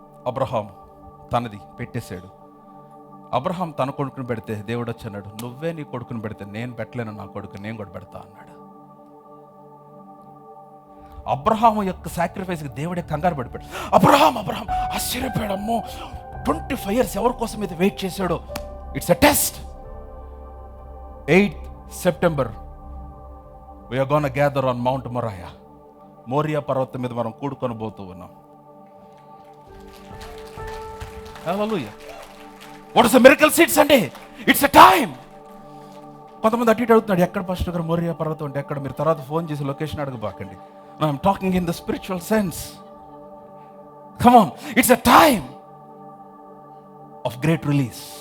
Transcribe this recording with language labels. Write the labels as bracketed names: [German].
[Telugu] Abraham తనది పెట్టేశాడు. Abraham తన కొడుకుని పెడితే దేవుడు వచ్చి అన్నాడు, నువ్వే నీ కొడుకుని పెడితే నేను పెట్టలేను, నా కొడుకు నేను కూడా పెడతా అన్నాడు. అబ్రహాము యొక్క సాక్రిఫైస్కి దేవుడే కంగారు పడిపోయాడు. అబ్రహాం ఆశ్చర్యపోయాడు. అమ్మో, 25 years ఎవరి కోసం అయితే వెయిట్ చేశాడో. [English] It's a test. 8th September we are gonna gather on Mount Moriah. [Telugu] Morya పర్వతం మీద మనం కూడుకొని పోతూ ఉన్నాం. [English] Hallelujah. What is the miracle seeds అంటే? It's a time. [Telugu] కొంతమంది అటు ఇటు అడుగుతున్నాడు, ఎక్కడ పాస్టర్ గారు మోరియా పర్వతం అంటే ఎక్కడ? మీరు తర్వాత ఫోన్ చేసి location అడగబాకండి. [English] I'm talking in the spiritual sense. Come on, it's a time of great release.